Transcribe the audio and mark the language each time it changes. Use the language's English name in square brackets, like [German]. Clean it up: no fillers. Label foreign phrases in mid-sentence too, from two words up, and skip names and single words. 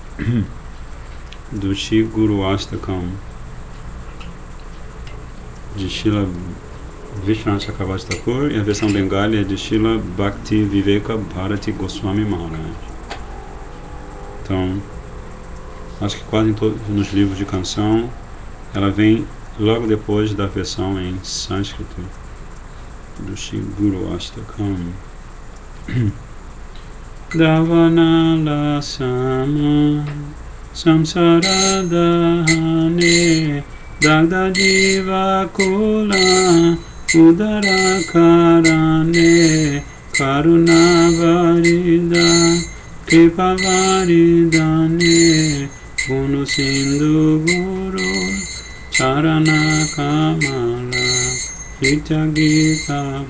[Portuguese] do Shri Guru Astakam de Srila Vishwanath Chakravarti Thakur, e a versão bengali é de Srila Bhakti Viveka Bharati Goswami Maharaj. Então, acho que quase em todos nos livros de canção ela vem logo depois da versão em sânscrito do Shri Guru Astakam. [Bangla] দাবানল সম সংসার দহনে দগ্ধ জীব কুল উদ্ধার কারণে করুণা বারিদ কৃপা বারিদানে গুণ সিন্ধু গুরু চরণ কমল নিত্য গীত